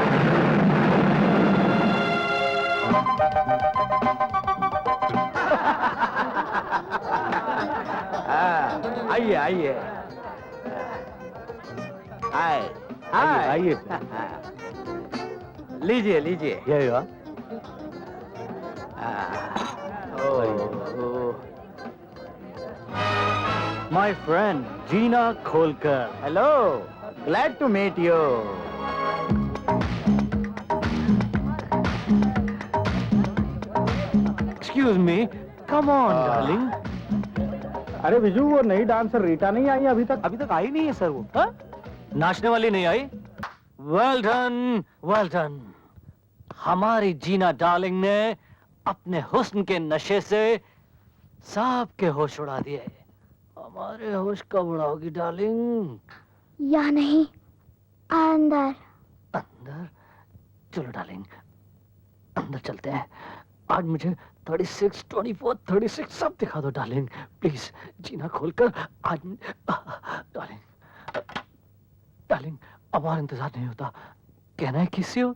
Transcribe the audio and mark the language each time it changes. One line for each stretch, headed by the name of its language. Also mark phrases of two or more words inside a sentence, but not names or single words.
Hindi: आइए आइए आइए लीजिए लीजिए।
English: My friend Gina Kholkar. Hello, glad to meet you. Excuse me, come on, darling.
Hindi: अरे विजू, वो नई डांसर रीटा नहीं आई अभी तक? अभी तक आई नहीं है सर वो। हा? नाचने वाली नहीं आई?
English: Well done, well done.
Hindi: हमारी जीना डार्लिंग ने अपने हुस्न के नशे से सबके होश उड़ा दिए। हमारे होश कब उड़ाओगी डार्लिंग? या नहीं, अंदर। अंदर? चलो डार्लिंग, अंदर चलते हैं। आज मुझे 36, 24, 36 सब दिखा दो डार्लिंग, प्लीज। जीना खोलकर आज। डार्लिंग, डार्लिंग, अब और इंतजार नहीं होता। कहना है किसी हो?